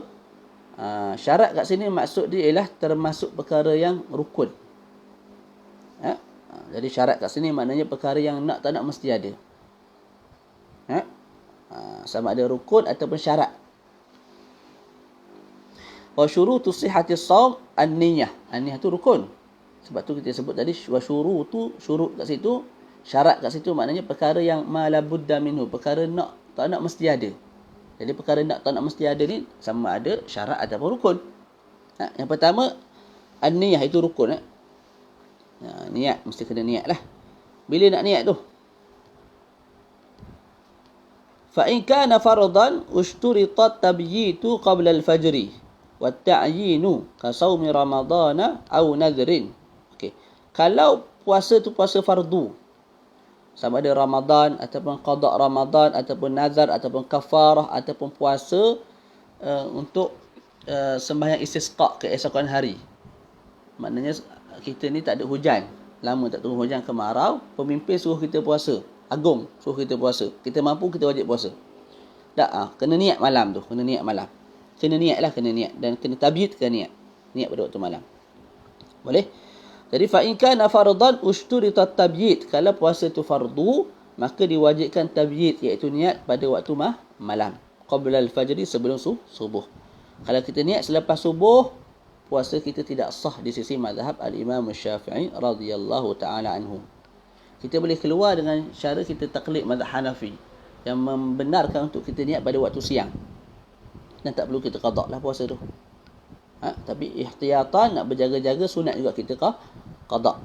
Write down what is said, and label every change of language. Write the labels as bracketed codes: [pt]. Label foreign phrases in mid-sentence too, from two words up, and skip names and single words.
[ms] Syarat kat sini maksud dia ialah termasuk perkara yang rukun. Jadi syarat kat sini maknanya perkara yang nak tak nak mesti ada. Sama ada rukun ataupun syarat. [ar] وشروط صحة الصوم النية. [ms] An-niyah tu rukun. Sebab tu kita sebut tadi [ar] وشروط, [ms] syurut kat situ, syarat kat situ maknanya perkara yang [ar] ما لا بد منه, [ms] perkara nak tak nak mesti ada. Jadi perkara nak tak nak mesti ada ni sama ada syarat ataupun rukun. Yang pertama an-niyah, itu rukun. Niat, mesti kena niat lah. Bila nak niat tu? [ar] فإن كان فرضا اشترط التبييت قبل الفجر وتعيين كصوم رمضان أو نذر. [ms] Okey. Kalau puasa tu puasa fardu, sama ada Ramadan ataupun qada Ramadan ataupun nazar ataupun kafarah ataupun puasa untuk sembahyang istisqa keesokan hari. Maknanya kita ni tak ada hujan, lama tak turun hujan, kemarau, pemimpin suruh kita puasa, agung suruh kita puasa, kita mampu, kita wajib puasa. Tak, kena niat malam tu, kena niat malam. Kena niat lah, kena niat. Dan kena tabyid, kena niat. Niat pada waktu malam. Boleh? Jadi, [ar] فإن كان فرضا اشترط التبييت. [ms] Kalau puasa tu fardu, maka diwajibkan tabyid, iaitu niat pada waktu malam. [ar] قبل الفجر, [ms] sebelum subuh. Kalau kita niat selepas subuh, puasa kita tidak sah di sisi mazhab al-Imam Syafi'i [ar] رضي الله تعالى عنه. [ms] Kita boleh keluar dengan cara kita taklid mazhab Hanafi yang membenarkan untuk kita niat pada waktu siang. Dan tak perlu kita qada lah puasa tu. Tapi ihtiyatan, nak berjaga-jaga, sunat juga kita qada.